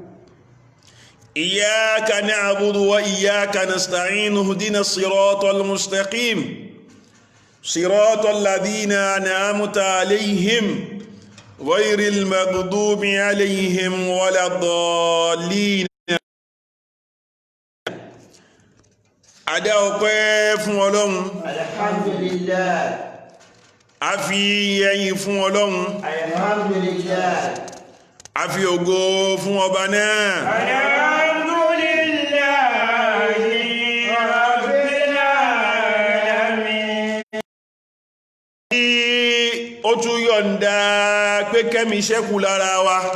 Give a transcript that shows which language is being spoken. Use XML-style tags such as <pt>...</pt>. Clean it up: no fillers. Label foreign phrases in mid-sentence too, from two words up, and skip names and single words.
<ar>إياك نعبد وإياك نستعين اهدنا الصراط المستقيم صراط الذين أنعمت عليهم غير المغضوب عليهم ولا الضالين.</ar> <yo>Adá ọpẹ́ fún Ọlọ́run. Alhamdulillah. A fi ẹyìn fún Ọlọ́run. Alhamdulillah. A fi ògo fún ọba náà. Ó tún yọ̀ǹda pé kẹ́mi ṣẹ́kù lára wa.</yo>